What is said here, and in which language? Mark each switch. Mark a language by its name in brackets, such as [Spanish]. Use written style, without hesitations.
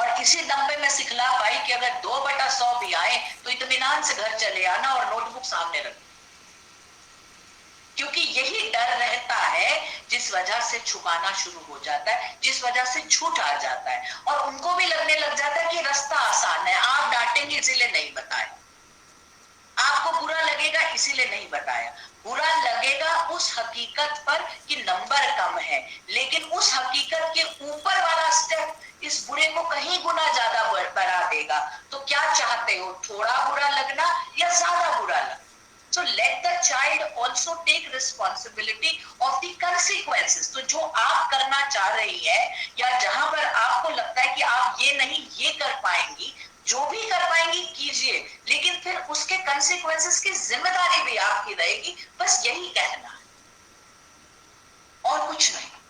[Hindi] और इसी दम पे मैं सिखला पाई कि अगर 2/100 भी आए तो इत्मीनान से घर चले आना और नोटबुक सामने रख, क्योंकि यही डर रहता है जिस वजह से छुपाना शुरू हो जाता है, जिस वजह से झूठ आ जाता है, और उनको भी लगने लग जाता है कि रास्ता आसान है, आप डांटेंगे इसीलिए नहीं बताया, आपको बुरा लगेगा इसीलिए नहीं बताया। बुरा लगेगा उस हकीकत पर कि नंबर कम है, लेकिन उस हकीकत के ऊपर वाला स्टेप इस बुरे को कहीं गुना ज्यादा बढ़ा देगा। तो क्या चाहते हो, थोड़ा बुरा लगना या ज्यादा बुरा लगना? [English] So let the child also take responsibility of the consequences. [Hindi] तो जो आप करना चाह रही है या जहां पर आपको लगता है कि आप ये नहीं ये कर पाएंगी, जो भी कर पाएंगी कीजिए, लेकिन फिर उसके consequences की जिम्मेदारी भी आपकी रहेगी। बस यही कहना है और कुछ नहीं।